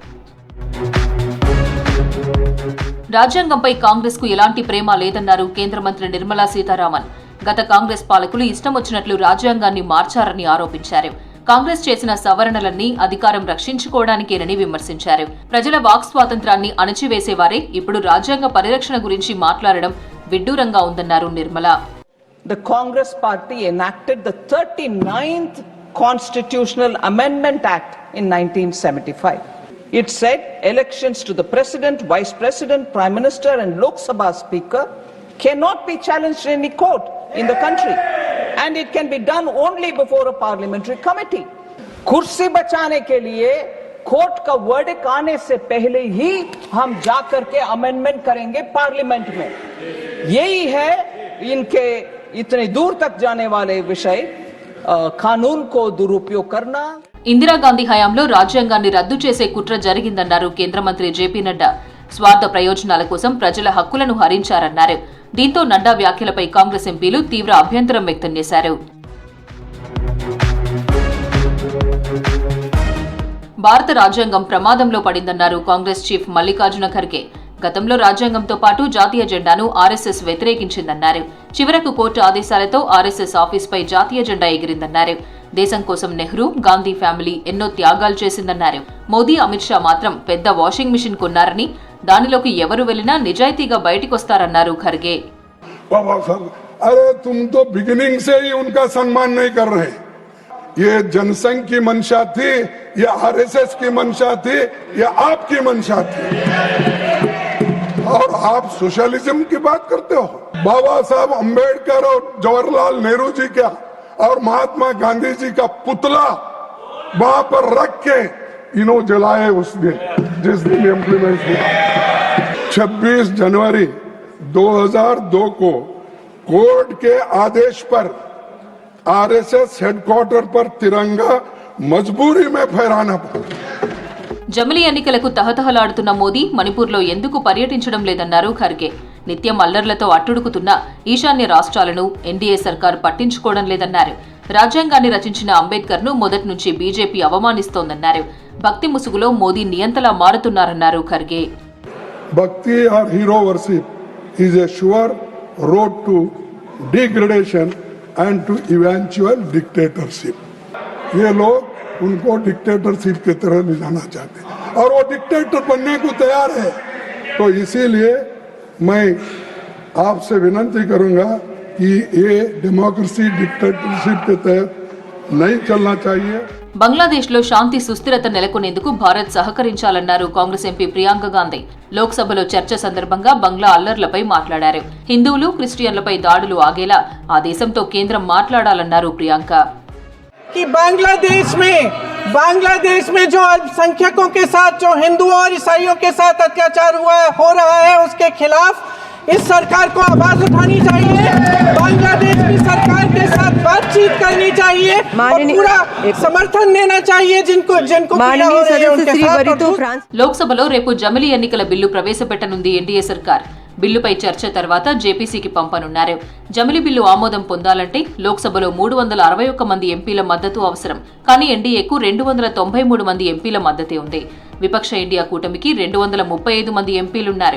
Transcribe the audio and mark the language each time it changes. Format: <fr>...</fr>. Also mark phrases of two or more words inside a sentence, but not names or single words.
<te>రాజ్యాంగంపై కాంగ్రెస్ కు ఎలాంటి ప్రేమ లేదన్నారు కేంద్ర మంత్రి నిర్మలా సీతారామన్. గత కాంగ్రెస్ పాలకులు ఇష్టం వచ్చినట్లు రాజ్యాంగాన్ని మార్చారని ఆరోపించారు. కాంగ్రెస్ చేసిన సవరణలన్నీ అధికారం రక్షించుకోవడానికేనని విమర్శించారు. ప్రజల వాక్ స్వాతంత్రాన్ని అణచివేసేవారే ఇప్పుడు రాజ్యాంగ పరిరక్షణ గురించి మాట్లాడడం విడ్డూరంగా ఉందన్నారు నిర్మలా.</te> <en>The Congress party enacted the 39th Constitutional Amendment Act in 1975. It said elections to the President, Vice President, Prime Minister and Lok Sabha Speaker cannot be challenged in any court in the country. And it can be done only before a parliamentary committee.</en> <hi>कुर्सी बचाने के लिए कोर्ट का वर्डिक्ट आने से पहले ही हम जाकर के अमेंडमेंट करेंगे पार्लियामेंट में. यही है इनके इतने दूर तक जाने वाले विषय, कानून को दुरुपयोग करना.</hi> <te>ఇందిరాగాంధీ హయాంలో రాజ్యాంగాన్ని రద్దు చేసే కుట్ర జరిగిందన్నారు కేంద్ర మంత్రి జేపీ నడ్డా. స్వార్థ ప్రయోజనాల కోసం ప్రజల హక్కులను హరించారన్నారు. దీంతో నడ్డా వ్యాఖ్యలపై కాంగ్రెస్ ఎంపీలు తీవ్ర అభ్యంతరం వ్యక్తం చేశారు. భారత రాజ్యాంగం ప్రమాదంలో పడిందన్నారు కాంగ్రెస్ చీఫ్ మల్లికార్జున ఖర్గే. గతంలో రాజ్యాంగంతో పాటు జాతీయ జెండాను ఆర్ఎస్ఎస్ వ్యతిరేకించిందన్నారు. చివరకు కోర్టు ఆదేశాలతో ఆర్ఎస్ఎస్ ఆఫీస్పై జాతీయ జెండా ఎగిరిందన్నారు. దేశం కోసం నెహ్రూ, గాంధీ ఫ్యామిలీ ఎన్నో త్యాగాలు చేసిందన్నారు. మోదీ, అమిత్ షా మాత్రం పెద్ద</te> <en>washing machine</en> <te>కొన్నారని, దానిలోకి ఎవరు వెళ్లినా నిజాయితీగా బయటికొస్తారన్నారు ఖర్గే.</te> <hi>अरे तुम तो बिगिनिंग से ही उनका सम्मान नहीं कर रहे. ये जनसंघ की मंशा थी, ये आरएसएस की मंशा थी, ये आपकी मंशा थी. और आप सोशलिज्म की बात करते हो. बाबा साहब अंबेडकर और जवाहरलाल नेहरू जी का और महात्मा गांधी जी का पुतला वहां पर रख के इन्हों जलाए उस दिन, जिस दिन इम्प्लीमेंट हुआ. 26 जनवरी 2002 को कोर्ट के आदेश पर आरएसएस हेडक्वार्टर पर तिरंगा मजबूरी में फहराना पड़ा.</hi> <te>జమిలీ ఎన్నికలకు తహతహలాడుతున్న మోదీ మణిపూర్లో ఎందుకు పర్యటించడం లేదన్నారు ఖర్గే. నిత్యం అల్లర్లతో అట్టుడుకుతున్న ఈశాన్య రాష్ట్రాలను ఎన్డీఏ సర్కార్ పట్టించుకోవడం లేదన్నారు. రాజ్యాంగాన్ని రచించిన అంబేద్కర్ను మొదటి నుంచి బీజేపీ అవమానిస్తోందన్నారు. భక్తి ముసుగులో మోదీ నియంతలా మారుతున్నారన్నారు ఖర్గే.</te> <en>Bhakti or hero worship is a sure road to degradation and to eventual dictatorship.</en> <hi>ये लोग उनको डिक्टेटरशिप की तरह ले जाना चाहते हैं और वो डिक्टेटर बनने को तैयार है. तो इसीलिए मैं आपसे विनती करूंगा कि ये</hi> <en>democracy dictatorship</en> <hi>के तहत नहीं चलना चाहिए।</hi> <te>బంగ్లాదేశ్లో శాంతి సుస్థిరత నెలకొనేందుకు భారత్ సహకరించాలన్నారు కాంగ్రెస్ ఎంపీ ప్రియాంక గాంధీ. లోక్సభలో చర్చ సందర్భంగా బంగ్లా అల్లర్లపై మాట్లాడారు. హిందువులు క్రిస్టియన్లపై దాడులు ఆగేలా ఆ దేశంతో కేంద్రం మాట్లాడాలన్నారు ప్రియాంక.</te> <hi>कि बांग्लादेश में जो अल्पसंख्यकों के साथ जो हिंदुओं और ईसाइयों के साथ अत्याचार हो रहा है उसके खिलाफ इस सरकार को आवाज उठानी चाहिए, बांग्लादेश की सरकार के साथ बातचीत करनी चाहिए और पूरा समर्थन देना चाहिए जिनको पीड़ा हो रही है उनके साथ।</hi> <te>లోక్సభలో రేపు జమిలీ ఎన్నికల బిల్లు ప్రవేశపెట్టనుంది ఎన్డీఏ సర్కార్. బిల్లుపై చర్చ తర్వాత జేపీసీకి పంపనున్నారు. జమిలీ బిల్లు ఆమోదం పొందాలంటే లోక్సభలో 361 మంది ఎంపీల మద్దతు అవసరం. కానీ ఎన్డీఏకు 293 మంది ఎంపీల మద్దతే ఉంది. విపక్ష ఇండియా కూటమికి 235 మంది ఎంపీలున్నారు.</te>